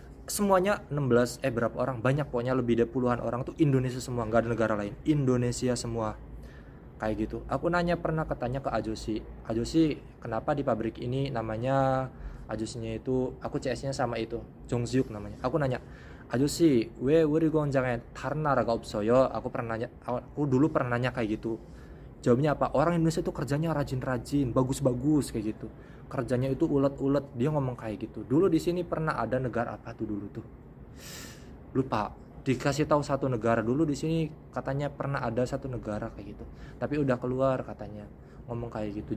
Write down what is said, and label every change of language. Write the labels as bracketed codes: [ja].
[id] Semuanya 16 berapa orang, banyak pokoknya, lebih dari puluhan orang tuh Indonesia semua, nggak ada negara lain, Indonesia semua kayak gitu. Aku katanya ke Ajosi, kenapa di pabrik ini namanya, Ajosinya itu, aku CS nya sama itu Jongsyuk namanya. Aku nanya, [ko] Ajosi, we 우리 공장에 다른 나라가 없어요? [id] Aku dulu pernah nanya kayak gitu. Jawabnya apa? Orang Indonesia tuh kerjanya rajin-rajin, bagus-bagus kayak gitu, kerjanya itu ulet-ulet. Dia ngomong kayak gitu. Dulu di sini pernah ada negara apa tuh dulu tuh, lupa. dikasih tahu satu negara dulu di sini, katanya pernah ada satu negara kayak gitu tapi udah keluar katanya, ngomong kayak gitu.